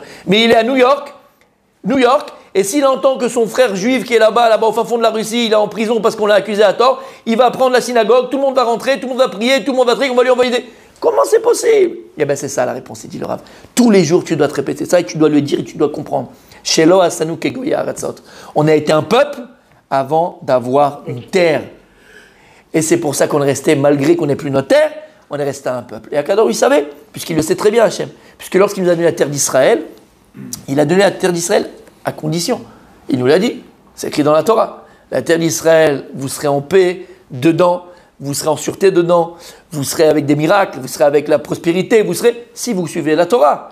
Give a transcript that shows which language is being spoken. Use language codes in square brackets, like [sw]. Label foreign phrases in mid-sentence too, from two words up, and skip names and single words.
[fr] Mais il est à New York, et s'il entend que son frère juif qui est là-bas au fin fond de la Russie, il est en prison parce qu'on l'a accusé à tort, il va prendre la synagogue, tout le monde va rentrer, tout le monde va prier, tout le monde va prier, on va lui envoyer des... Comment c'est possible? Eh bien c'est ça la réponse, dit le Rav. Tous les jours tu dois te répéter ça et tu dois le dire et tu dois comprendre. [he] שלא עשנו כגויי הארצות. [fr] On a été un peuple avant d'avoir une terre. Et c'est pour ça qu'on est resté, malgré qu'on n'ait plus notre terre, on est resté un peuple. Et Akadosh, il savait, puisqu'il le sait très bien, Hachem. Puisque lorsqu'il nous a donné la terre d'Israël, il a donné la terre d'Israël à condition. Il nous l'a dit, c'est écrit dans la Torah. La terre d'Israël, vous serez en paix dedans, vous serez en sûreté dedans, vous serez avec des miracles, vous serez avec la prospérité, vous serez, si vous suivez la Torah.